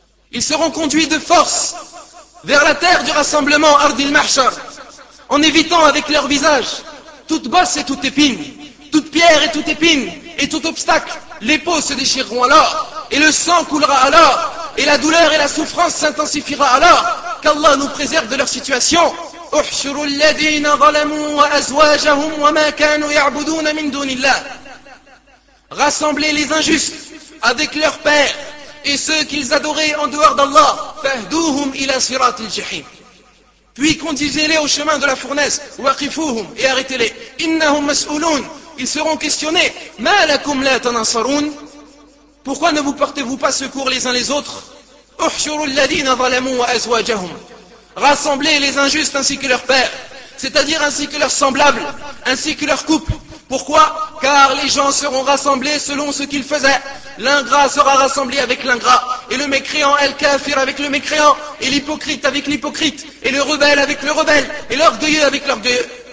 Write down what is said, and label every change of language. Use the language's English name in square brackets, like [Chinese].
[French] Ils seront conduits de force vers la terre du rassemblement, Ardil Mahshar, en évitant avec leur visage toute bosse et toute épine, toute pierre et toute épine, et tout obstacle. Les peaux se déchireront alors, et le sang coulera alors, et la douleur et la souffrance s'intensifiera alors. Qu'Allah nous préserve de leur situation, [Arabic] احشروا الذين ظلموا وازواجهم وما كانوا يعبدون من دون الله. [French] Rassemblez les injustes avec leurs pères et ceux qu'ils adoraient en dehors d'Allah. [Arabic] فاهدوهم الى صراط الجحيم. [French] Puis conduisez-les au chemin de la fournaise. [Arabic] وقفوهم [French] et arrêtez-les. [Arabic] انهم مسؤولون. [French] Ils seront questionnés. [Arabic] ما لكم لا تنصرون. [French] Pourquoi ne vous portez-vous pas secours les uns les autres? [Arabic] احشروا الذين ظلموا وازواجهم. [French] Rassemblez les injustes ainsi que leurs pères, c'est-à-dire ainsi que leurs semblables, ainsi que leurs couples. Pourquoi? Car les gens seront rassemblés selon ce qu'ils faisaient. L'ingrat sera rassemblé avec l'ingrat, et le mécréant el-kafir avec le mécréant, et l'hypocrite avec l'hypocrite, et le rebelle avec le rebelle, et l'orgueilleux avec l'orgueilleux.